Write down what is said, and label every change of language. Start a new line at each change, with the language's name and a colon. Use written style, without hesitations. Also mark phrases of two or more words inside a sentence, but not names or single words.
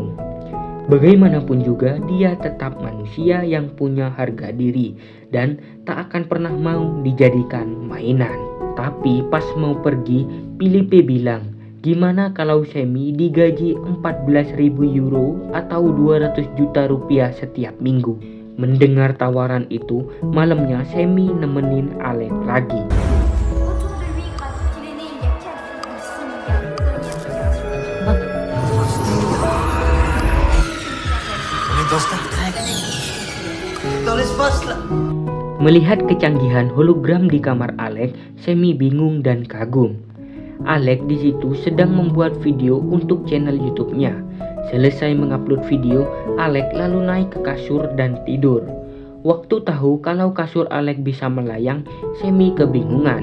Indonesian: Bagaimanapun juga dia tetap manusia yang punya harga diri dan tak akan pernah mau dijadikan mainan. Tapi pas mau pergi, Philippe bilang, gimana kalau Semi digaji 14.000 euro atau 200 juta rupiah setiap minggu. Mendengar tawaran itu, malamnya Semi nemenin Alec lagi.
French: Autour de lui gravite qu'il est né il y a 4,6 milliards de On est dans Star Trek. Dans l'espace, là.
Indonesian: Melihat kecanggihan hologram di kamar Alex, Sammy bingung dan kagum. Alex di situ sedang membuat video untuk channel YouTube-nya. Selesai mengupload video, Alex lalu naik ke kasur dan tidur. Waktu tahu kalau kasur Alex bisa melayang, Sammy kebingungan.